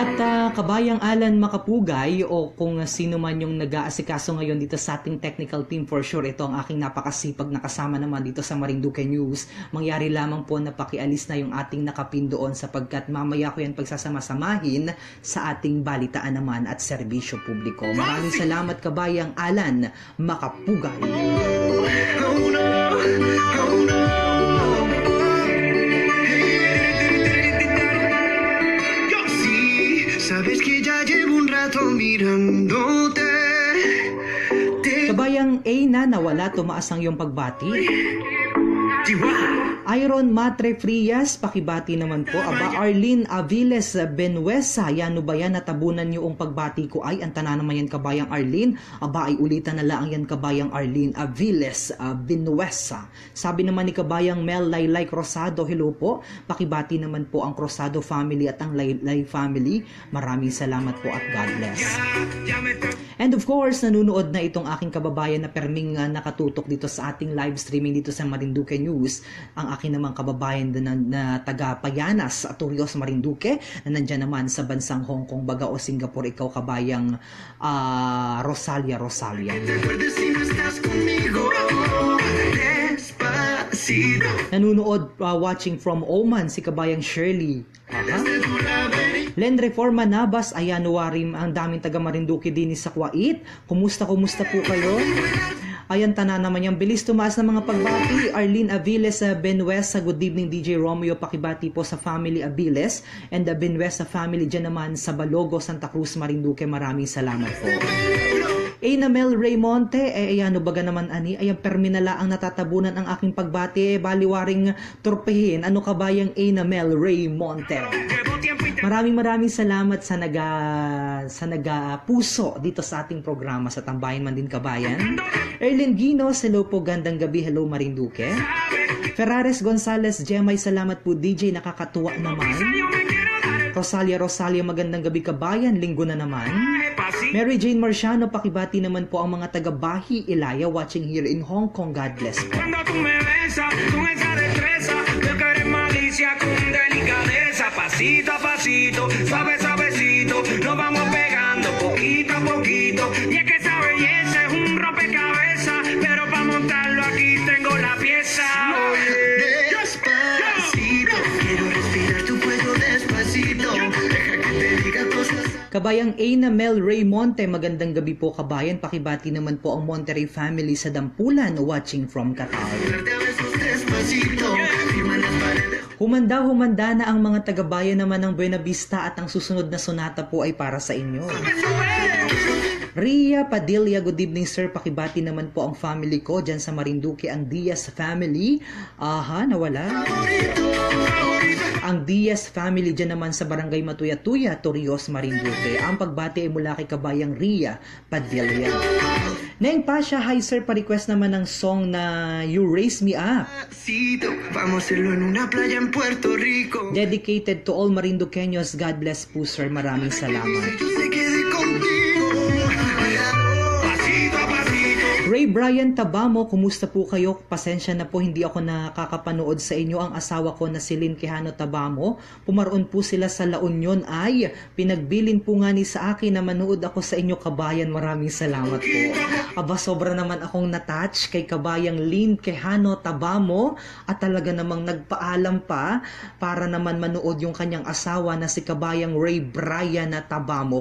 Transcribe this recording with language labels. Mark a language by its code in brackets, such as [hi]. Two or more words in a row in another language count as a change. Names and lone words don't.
[tl] At kabayang Alan Makapugay o kung sino man yung nag-aasikaso ngayon dito sa ating [en] technical team, for sure [tl] ito ang aking napakasipag na kasama naman dito sa Marinduque News. Mangyari lamang po na pakialis na yung ating nakapin doon sapagkat mamaya ko yan pagsasama-samahin sa ating balitaan naman at serbisyo publiko. Maraming salamat kabayang Alan Makapugay. [en] Oh no, oh no. [es] Sí, sabes que ya llevo un rato mirándote. [tl] Kabayang Aina, nawala, tumaas ang iyong pagbati. Chihuahua. Iron Matre Frias, pakibati naman po. Aba, Arlene Aviles Benuesa, yan ba yan, natabunan niyo ang pagbati ko ay, ang tanan naman yan kabayang Arlene. Aba, ay ulitan na lang yan kabayang Arlene Aviles Benuesa. Sabi naman ni kabayang Mel Laylay Crosado, hello po. Pakibati naman po ang Crosado family at ang Laylay family. Maraming salamat po at [en] God bless. And of course, [tl] nanunood na itong aking kababayan na perming nakatutok dito sa ating [en] live streaming [tl] dito sa Marinduque News. Ang aking namang kababayan na taga Payanas at Turios Marinduque na nandyan naman sa bansang Hong Kong, baga o Singapore, ikaw kabayang Rosalia. [es] Te acuerdas si no estás conmigo. Despacito. [tl] Nanunood [en] watching from Oman [tl] si kabayang Shirley. [es] Desde tu laberinto. [tl] Len Reforma Nabas, ayan, warim ang daming taga Marinduque din sa Kuwait. Kumusta po kayo? Ayan, tanan naman yung bilis tumaas ng mga pagbati. Arlene Aviles Benuesa, [en] good evening DJ Romeo, [tl] pakibati po sa [en] family Aviles and the Benuesa family [tl] dyan naman sa Balogo, Santa Cruz, Marinduque. Maraming salamat po. Mel Raymonte, ayan, baga naman ani, ayan, perminala ang natatabunan ang aking pagbati, baliwaring turpehin. Ano kabayang Mel Raymonte? Maraming salamat sa puso dito sa ating programa sa Tambayan man din kabayan. Erlin Ginos, hello po, gandang gabi, hello Marinduque. Ferrares Gonzales, Gemay, salamat po DJ, nakakatuwa naman. Rosalia, magandang gabi kabayan, linggo na naman. Mary Jane Marciano, pakibati naman po ang mga taga-Bahi Ilaya [en] watching here in Hong Kong. God bless po. [es] Cuando tú me besas con esa destreza, veo que eres malicia con delicadeza, pasito a pasito, suavecito, nos vamos pegando poquito a poquito, y es que esa belleza es un rompecabezas, pero para montarlo aquí tengo la pieza. Despacito. Quiero respirar tu cuello despacito. Deja que te diga cosas. [tl] Kabayang Mel Raymonte, magandang gabi po kabayan. Pakibati naman po ang Monterey family sa Dampulan [en] watching from Qatar. [es] Darte a besos despacito. Firma las paredes. [tl] Humanda na ang mga taga-bayan naman ng Buena Vista at ang susunod na sonata po ay para sa inyo. Ria Padilla, [en] good evening sir. [tl] Pakibati naman po ang family ko dyan sa Marinduque, ang Diaz family. Aha, nawala. Ang Diaz family dyan naman sa Barangay Matuya-Tuya, Torrios, Marinduque. Ang pagbati ay mula kay kabayang Ria Padilla. Neng Pasha, [en] hi sir, [tl] pa-request naman ng song na You Raise Me Up. [es] Despacito. Vamos a hacerlo en una playa en Puerto Rico. [en] Dedicated to all Marinduqueños. God bless [tl] po sir. Maraming salamat. [es] Yo se quede contigo. Pasito a pasito. [tl] Ray Brian Tabamo, kumusta po kayo? Pasensya na po, hindi ako nakakapanood sa inyo. Ang asawa ko na si Lynn Quijano Tabamo, pumaroon po sila sa La Union. Ay, pinagbilin po nga ni sa akin na manood ako sa inyo kabayan. Maraming salamat po. Aba, sobra naman akong natouch kay kabayang Lynn Quijano Tabamo at talaga namang nagpaalam pa para naman manood yung kanyang asawa na si kabayang Ray Brian Tabamo.